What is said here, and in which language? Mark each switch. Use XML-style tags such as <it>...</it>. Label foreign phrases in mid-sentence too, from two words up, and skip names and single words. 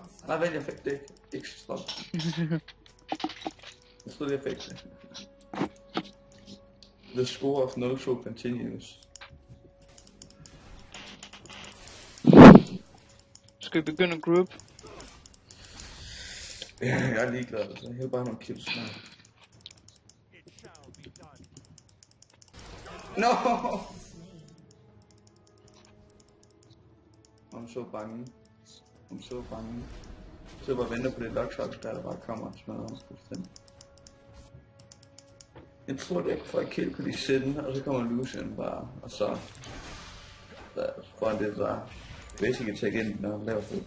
<da>Nej, vent, jeg fik det ikke. Ikke stop. Jeg troede, jeg fik det.</da> <en>The score of no show continues.</en> <da>Skal vi begynde at group? Ja, jeg er ligeglad, altså. Jeg vil bare have nogle kills snart.</da> <en>No! I'm so bange.</en> <da>Så jeg bare venter på det Luxox, der bare kommer og smadrer mig fuldstændig. Jeg tror det ikke får et kill på de 17, og så kommer Lucian bare, og så får han det der</da> <en>Basic attack</en> <da>ind, når han laver FP.</da>